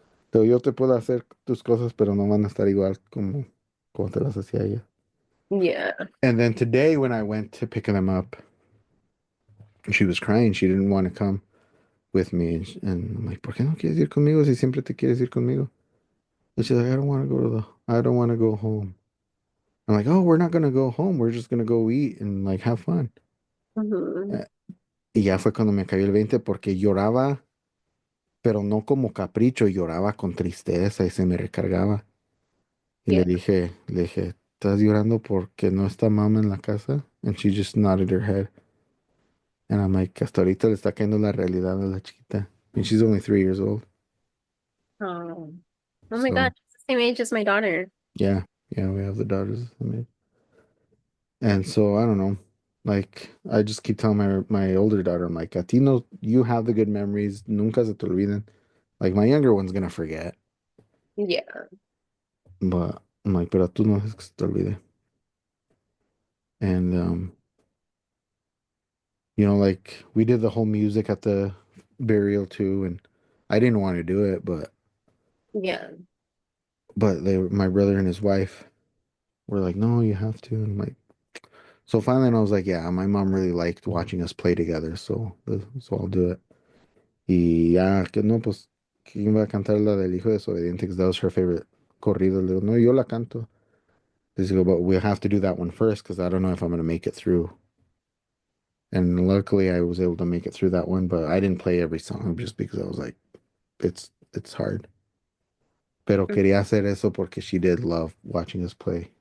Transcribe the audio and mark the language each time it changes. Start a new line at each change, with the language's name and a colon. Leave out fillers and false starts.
Spanish: Pero yo te puedo hacer tus cosas, pero no van a estar igual como te las hacía ella.
English: yeah. And then today, when I went to pick them up, she was crying. She didn't want to come with me. And I'm like,
Spanish: ¿por qué no quieres ir conmigo si siempre te quieres ir conmigo?
English: And she's like, I don't want to go home. I'm like, oh, we're not going to go home. We're just going to go eat and like have fun. Mhm.
Spanish: Eh, Y ya fue cuando me cayó el 20 porque lloraba, pero no como capricho, lloraba con tristeza y se me recargaba. Y
English: Yeah.
Spanish: le dije, ¿estás llorando porque no está mamá en la casa?
English: And she just nodded her head. And I'm like,
Spanish: hasta ahorita le está cayendo la realidad a la chiquita.
English: And she's only 3 years old. Oh. Oh my So God, she's the same age as my daughter. yeah, yeah, we have the daughters. I mean, and so I don't know. Like I just keep telling my older daughter, I'm like,
Spanish: a ti no,
English: you have the good memories.
Spanish: Nunca se te olviden.
English: Like my younger one's gonna forget, Yeah. but I'm like,
Spanish: pero tú no es que se te olvide.
English: And like we did the whole music at the burial too, and I didn't want to do it, Yeah. but my brother and his wife were like, no, you have to. And I'm like, so finally, I was like, yeah, my mom really liked watching us play together, so I'll do it.
Spanish: Y ya, que no, pues, ¿quién va a cantar la del hijo desobediente?
English: Because that was her favorite corrido.
Spanish: Le digo, no, yo la canto. Dice,
English: but we'll have to do that one first because I don't know if I'm going to make it through. And luckily, I was able to make it through that one, but I didn't play every song just because I was like, it's hard.
Spanish: Pero quería hacer eso porque
English: she did love watching us play.